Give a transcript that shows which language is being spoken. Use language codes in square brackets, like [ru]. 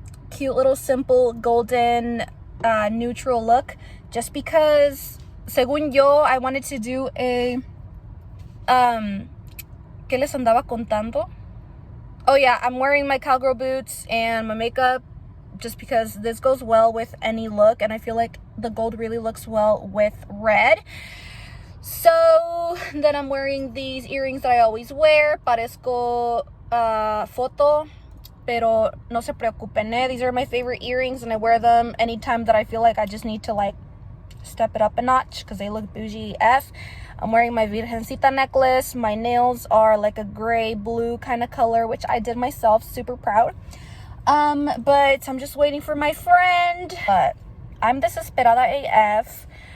[en] Cute little simple golden neutral look, just because [es] según yo [en] I wanted to do a [es] ¿qué les andaba contando? [en] Oh yeah, I'm wearing my cowgirl boots and my makeup just because this goes well with any look, and I feel like the gold really looks well with red. So then I'm wearing these earrings that I always wear. [es] Parezco foto, pero no se preocupen, eh? [en] These are my favorite earrings, and I wear them anytime that I feel like I just need to like step it up a notch because they look bougie F. I'm wearing my Virgencita necklace. My nails are like a gray blue kind of color, which I did myself, super proud. But I'm just waiting for my friend. But I'm desesperada AF.